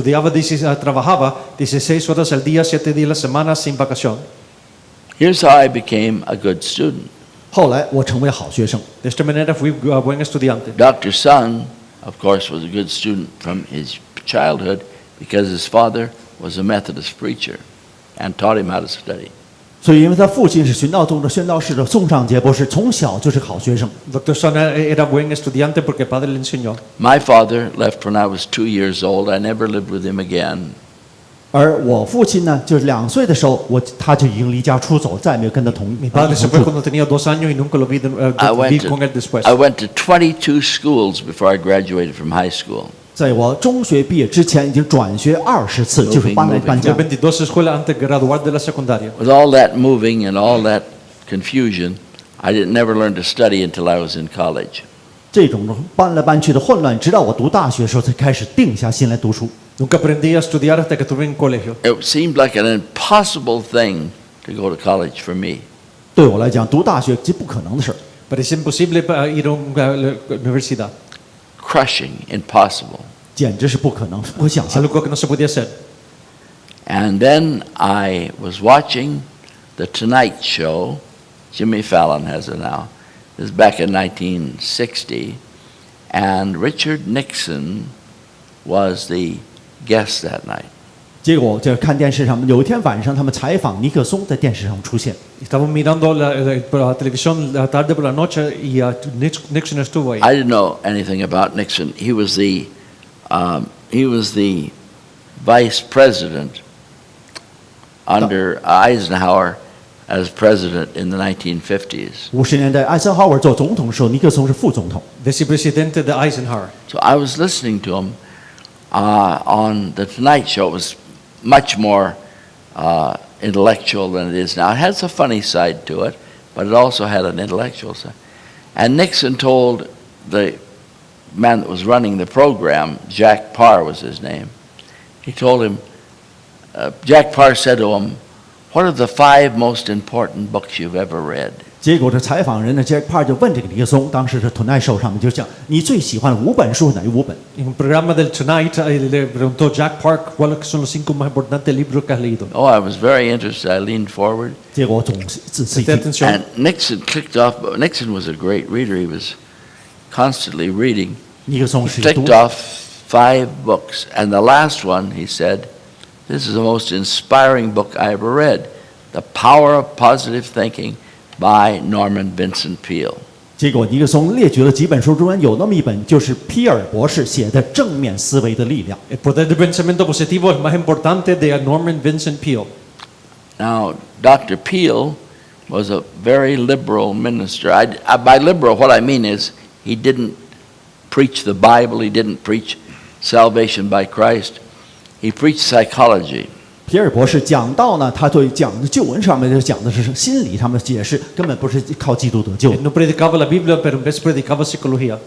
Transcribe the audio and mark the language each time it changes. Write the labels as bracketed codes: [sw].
[es] Trabajaba 16 horas al día, 7 días a la semana sin vacación. [en] Here's how I became a good student. [zh] 后来我成为好学生。 [es] De esta manera fui buen estudiante. [en] Dr. Sung, of course, was a good student from his childhood because his father was a Methodist preacher and taught him how to study. [zh] 所以因为他父亲是殉道宗的宣道士的宋尚杰博士，从小就是好学生。 [es] Dr. Sung era buen estudiante porque el padre le enseñó. [en] My father left when I was 2 years old. I never lived with him again. [zh] 而我父亲呢，就是2岁的时候，他就已经离家出走，再也没有跟他同 [es] Mi padre se fue cuando tenía 2 años y nunca lo vi con él después. [en] I went to 22 schools before I graduated from high school. [zh] 在我中学毕业之前，已经转学20次，就是搬来搬家。 [es] Fue 22 escuelas antes de graduar de la secundaria. [en] With all that moving and all that confusion, I never learned to study until I was in college. [zh] 这种搬来搬去的混乱，直到我读大学的时候才开始定下心来读书。 [es] Nunca aprendí a estudiar hasta que estuve en colegio. [en] It seemed like an impossible thing to go to college for me. [zh] 对我来讲，读大学是不可能的事儿。 [es] Parecía imposible ir a una universidad. [en] Crushing, impossible. [zh] 简直是不可能，不可想象。 [es] Algo que no se podía hacer. [en] And then I was watching the Tonight Show. Jimmy Fallon has it now. This is back in 1960. And Richard Nixon was the guest that night. [zh] 结果就看電視上，有一天晚上，他们采访尼克松在電視上出现。 [es] Estamos mirando la televisión la tarde por la noche y Nixon estuvo ahí. [en] I didn't know anything about Nixon. He was the vice president under Eisenhower as president in the 1950s. [zh] 50年代，艾森豪威尔做总统的时候，尼克松是副总统。 [es] Vicepresidente de Eisenhower. [en] So I was listening to him on the Tonight Show. It was much more intellectual than it is now. It has a funny side to it, but it also had an intellectual side. And Nixon told the man that was running the program, Jack Parr was his name, he told him, Jack Parr said to him, "What are the 5 most important books you've ever read?" [zh] 结果这采访人呢，Jack Parr 就问这个尼克松，当时是 Tonight Show 上面就讲，你最喜欢的5本书哪5本？ [es] En un programa del Tonight le preguntó Jack Park cuáles son los 5 más importantes libros que has leído. [en] Oh, I was very interested. I leaned forward. [zh] 结果我总是仔细 [es] Presté [zh] 听。 [es] atención. [en] And Nixon clicked off. Nixon was a great reader. He was constantly reading. [zh] 尼克松 [en] He [zh] 是读 [en] clicked off 5 books. And the last one, he said, "This is the most inspiring book I ever read. The Power of Positive Thinking by Norman Vincent Peale." [zh] 结果尼克松列举了几本书，中间有那么一本就是皮尔博士写的《正面思维的力量》。 [es] El poder del pensamiento positivo es más importante de Norman Vincent Peale. [en] Now, Dr. Peale was a very liberal minister. By liberal, what I mean is he didn't preach the Bible. He didn't preach salvation by Christ. He preached psychology. [zh] 皮尔博士讲到呢，他对讲的旧文上面就讲的是心理上面的解释，根本不是靠基督得救。 [es] No predicaba la Biblia, pero en vez predicaba psicología.